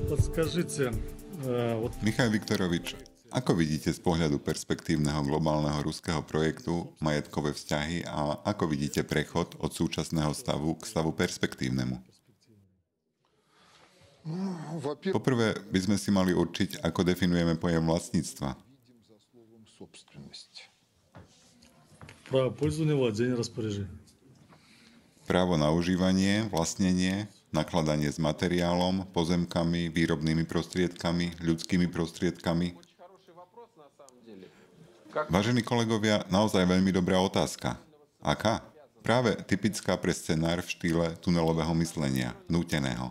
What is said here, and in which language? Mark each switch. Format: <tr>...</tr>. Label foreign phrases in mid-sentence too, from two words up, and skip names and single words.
<ru>Скажите, вот</ru> <sk>Michal Viktorovič, ako vidíte z pohľadu perspektívneho globálneho ruského projektu majetkové vzťahy a ako vidíte prechod od súčasného stavu k stavu perspektívnemu? Poprvé by sme si mali určiť, ako definujeme pojem vlastníctva.</sk> <ru>право пользования, владения, распоряжения.</ru> <sk>Právo na užívanie, vlastnenie, nakladanie s materiálom, pozemkami, výrobnými prostriedkami, ľudskými prostriedkami. Vážení kolegovia, naozaj veľmi dobrá otázka. Aká? Práve typická pre scenár v štýle tunelového myslenia, núteného.</sk>